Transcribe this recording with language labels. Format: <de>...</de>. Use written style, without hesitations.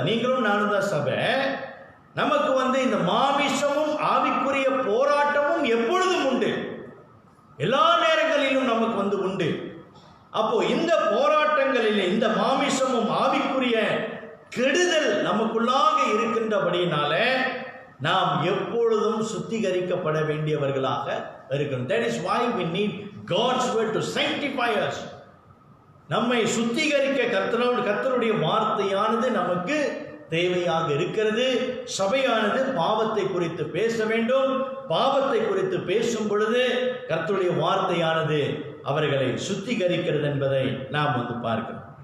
<ta>நீங்களும் நானும் தான் சபை. நமக்கு இந்த மாமிசமும் ஆவிக்குரிய போராட்டமும் எப்பொழுதும் உண்டு, எல்லா நேரங்களிலும் நமக்கு உண்டு. அப்போ இந்த போராட்டங்களில் இந்த மாமிசமும் ஆவிக்குரிய கெடுதல் நமக்குள்ளாக இருக்கின்றபடியினால நாம் எப்பொழுதும் சுத்திகரிக்கப்பட வேண்டியவர்களாக இருக்கணும்.</ta> <en>That is why we need God's word to sanctify us.</en> <ta>நம்மை சுத்திகரிக்க கர்த்தருடைய வார்த்தையானது நமக்கு தேவையாக இருக்கிறது. சபையானது பாவத்தை குறித்து பேச வேண்டும். பாவத்தை குறித்து பேசும் பொழுது கர்த்தருடைய வார்த்தையானது அவர்களை சுத்திகரிக்கிறது என்பதை நாம் பார்க்கிறோம்.</ta>